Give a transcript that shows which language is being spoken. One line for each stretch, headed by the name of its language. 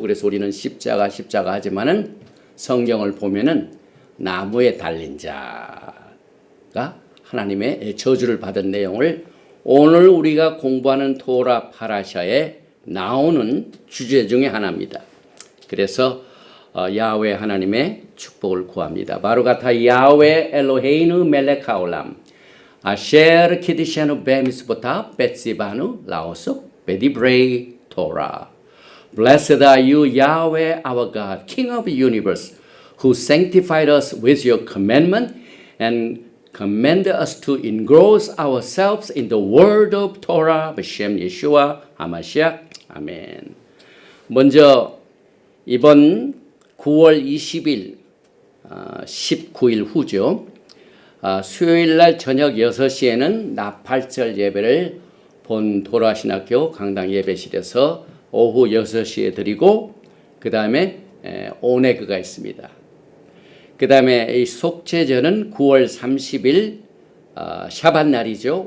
Korean: 그래서 우리는 십자가 하지만은 성경을 보면은 나무에 달린 자가 하나님의 저주를 받은 내용을 오늘 우리가 공부하는 토라 파라샤에 나오는 주제 중에 하나입니다. 그래서 야훼 하나님의 축복을 구합니다.
Hebrew: 바로 같아 야훼 엘로헤이누 멜레카올람 아셰르 키디샤누 베미스보타 베시바누 라오소 베디브레이 토라.
English: Blessed are you, Yahweh our God, King of the universe, who sanctified us with your commandment and command us to engross ourselves in the word of Torah,
Hebrew: B'Shem Yeshua HaMashiach.
Korean: 아멘. 먼저 이번 9월 20일 19일 후죠. 수요일 날 저녁 6시에는 나팔절 예배를 본 도라신학교 강당 예배실에서 오후 6시에 드리고 그 다음에 오네그가 있습니다. 그 다음에 이 속죄절은 9월 30일 샤밧 날이죠.